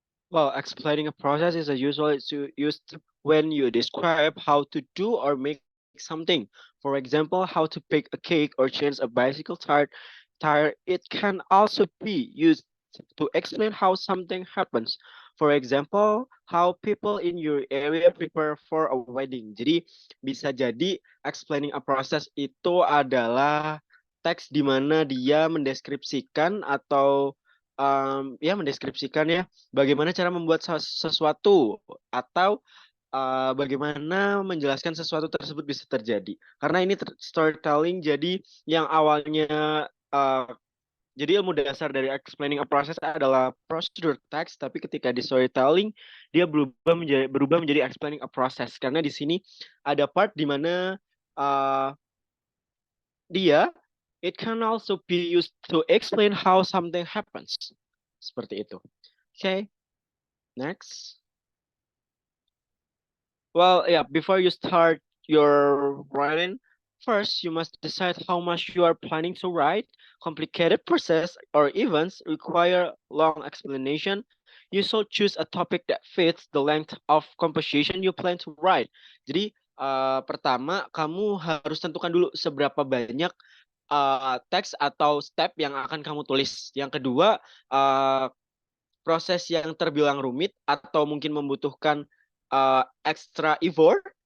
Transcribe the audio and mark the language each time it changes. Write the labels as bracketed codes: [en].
[en] Well, explaining a process is a usually used when you describe how to do or make something. For example, how to bake a cake or change a bicycle tire. It can also be used to explain how something happens. For example, how people in your area prepare for a wedding. [id] Jadi bisa jadi explaining a process itu adalah teks di mana dia mendeskripsikan atau ya mendeskripsikan ya bagaimana cara membuat sesuatu atau bagaimana menjelaskan sesuatu tersebut bisa terjadi. Karena ini storytelling, jadi yang awalnya jadi ilmu dasar dari explaining a process adalah procedure text, tapi ketika di storytelling dia berubah menjadi explaining a process. Karena di sini ada part di mana uh, dia [en] it can also be used to explain how something happens. [id] Seperti itu. [en] Okay, next. Well, yeah, before you start your writing, first you must decide how much you are planning to write. Complicated process or events require long explanation. You should choose a topic that fits the length of composition you plan to write. [id] Jadi, pertama kamu harus tentukan dulu seberapa banyak teks atau step yang akan kamu tulis. Yang kedua, proses yang terbilang rumit atau mungkin membutuhkan [en] extra effort.